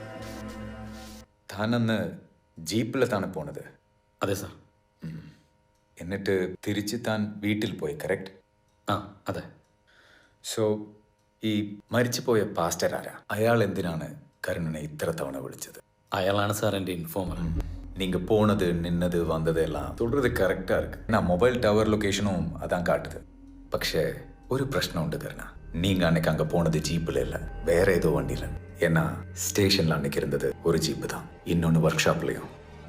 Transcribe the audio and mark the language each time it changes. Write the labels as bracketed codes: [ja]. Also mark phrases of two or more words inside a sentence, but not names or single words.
[ml] താനന്ന് ജീപ്പിലെത്താണ് പോണത്? അതെ സാർ. എന്നിട്ട് തിരിച്ച് താൻ വീട്ടിൽ പോയി, കറക്റ്റ്? ആ അതെ. സോ ഈ മരിച്ചുപോയ പാസ്റ്റർ ആരാ? അയാൾ എന്തിനാണ് കരുണനെ ഇത്ര തവണ വിളിച്ചത്? അയാളാണ് സാർ എൻ്റെ ഇൻഫോമർ. [ta] நீங்க போனது நின்னது வந்தது எல்லாம் சொல்றது கரெக்டா இருக்கு. நான் [en] mobile tower [ta] லொகேஷனும் அதான் காட்டுது. [ml] പക്ഷേ ഒരു പ്രശ്നമുണ്ട് കരുണ. [ta] நீங்க அன்னைக்கு அங்க போனது ஜீப்பில் இல்ல, வேற ஏதோ வண்டியில. ஏன்னா ஸ்டேஷன்ல அன்னைக்கு இருந்தது ஒரு ஜீப்பு தான், இன்னொன்னு ஒர்க் ஷாப்லயும்.